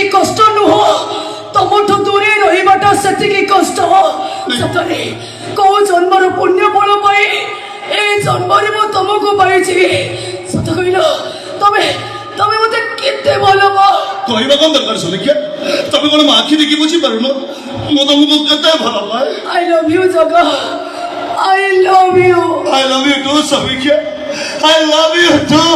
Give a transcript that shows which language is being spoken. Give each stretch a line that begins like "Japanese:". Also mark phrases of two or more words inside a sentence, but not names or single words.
Odia: କଷ୍ଟ ନୁହଁ ତମଠୁ ଦୂରେଇ ରହିବାଟା ସେତିକି କଷ୍ଟ ସତରେ କୋଉ ଜନ୍ମର ପୁଣ୍ୟ ଫଳ ପାଇଁ ଏ ଜନ୍ମରେ ମୁଁ ତମକୁ ପାଇଛି ସତ କହିଲ ତମେ ତମେ ମତେ କେତେ ଭଲ କହିବା କଣ ଦରକାର ସମୀକ୍ଷା ତମେ କଣ ମୋ ଆଖି ଦେଖି ବୁଝିପାରୁନ ମୁଁ ତମକୁ କେତେ ଭଲ ପାଏ
English: I love you
Odia: ଜଗା
English: I love you too ସମୀକ୍ଷା I love you too